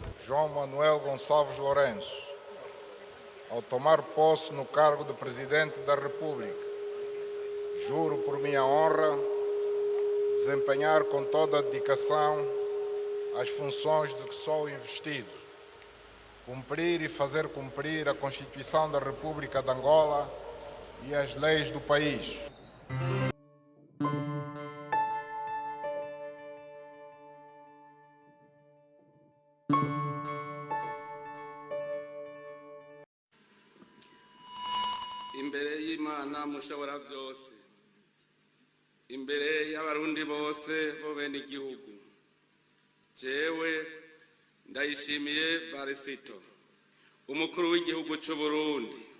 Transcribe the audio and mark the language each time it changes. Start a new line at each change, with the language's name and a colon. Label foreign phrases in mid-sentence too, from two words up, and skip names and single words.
Portuguese: João Manuel Gonçalves Lourenço, ao tomar posse no cargo de Presidente da República, juro por minha honra desempenhar com toda a dedicação as funções de que sou investido, cumprir e fazer cumprir a Constituição da República de Angola e as leis do país.
Rundi: Imbere y'Imana mushobora byose, imbere y'abarundi bose bo bene igihugu, jewe Ndayishimiye Varisito, umukuru w'igihugu cy'u Burundi,